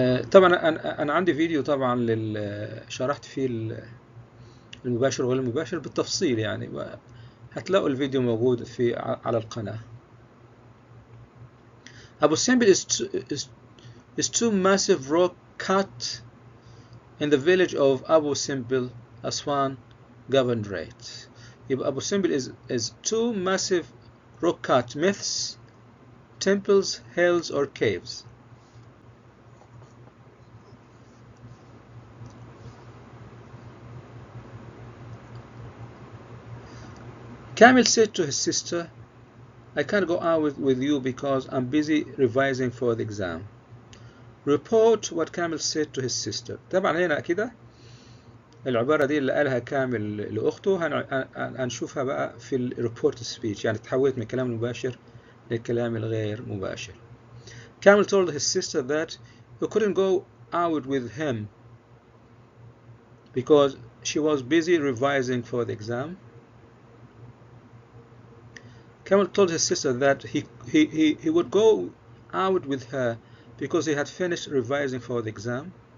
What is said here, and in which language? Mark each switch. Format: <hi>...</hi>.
<ar>طبعا انا عندي فيديو طبعا شرحت فيه المباشر وغير المباشر بالتفصيل يعني، هتلاقوا الفيديو موجود على القناة.</ar> <en>Abu Simbel is two massive rock cut in the village of Abu Simbel, Aswan Governorate. يبقى Abu Simbel is two massive rock cut myths, temples, hills or caves. Kamil said to his sister, I can't go out with you because I'm busy revising for the exam. Report what Kamil said to his sister.</en> <ar>طبعا هنا كده العبارة دي اللي قالها كامل لأخته هنشوفها بقى في الريبورت سبيتش، يعني تحولت من الكلام المباشر للكلام الغير مباشر.</ar> <en>Kamil told his sister that he couldn't go out with him because she was busy revising for the exam. Kamil told his sister that he would go out with her because he had finished revising for the exam.</en>